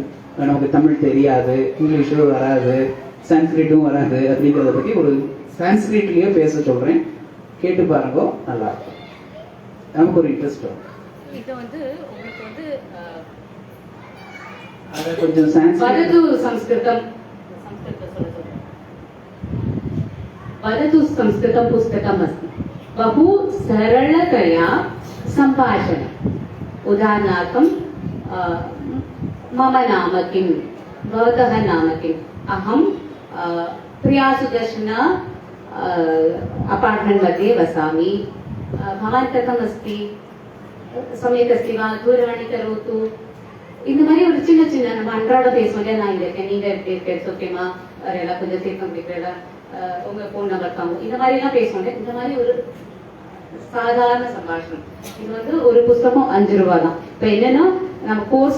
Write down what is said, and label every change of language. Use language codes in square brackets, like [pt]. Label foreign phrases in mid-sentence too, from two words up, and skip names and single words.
[ta] நமக்கு தமிழ் தெரியாது, இங்கிலீஷும் வராது, சான்ஸ்கிரிட்டும் வராது அப்படிங்கிறத பத்தி ஒரு சான்ஸ்கிரிட்லயே பேச சொல்றேன். கேட்டு பாருங்க, நல்லா இருக்கும். நமக்கு ஒரு இன்ட்ரெஸ்ட் வரும். இது வந்து உங்களுக்கு வந்து கொஞ்சம் [sa] वदतु संस्कृतम् वदतु संस्कृतं पुस्तकमस्ति बहु सरलतया सम्भाषणम् उदाहरणार्थं मम नाम किं भवतः नाम किम् अहं प्रियासुदर्शन अपार्ट्मेण्ट् मध्ये वसामि भवान् कथम् अस्ति सम्यक् अस्ति वा दूरवाणी करोतु [ta] இந்த மாதிரி ஒரு சின்ன சின்ன நம்ம அன்றாட பேசுவோம் இல்லையா நான் இங்க இருக்கேன் நீங்க எப்படி இருக்கேன் ஓகேமா எல்லாம் கொஞ்சம் தீர்க்கம் கேட்கல உங்க [en] phone number [ta] தாங்க இந்த மாதிரி எல்லாம் பேசுவோம் இந்த மாதிரி ஒரு சாதாரண சம்பாஷணம் இது வந்து ஒரு புஸ்தகம் 5 ரூபாய் தான் இப்ப என்னன்னா நம்ம கோர்ஸ்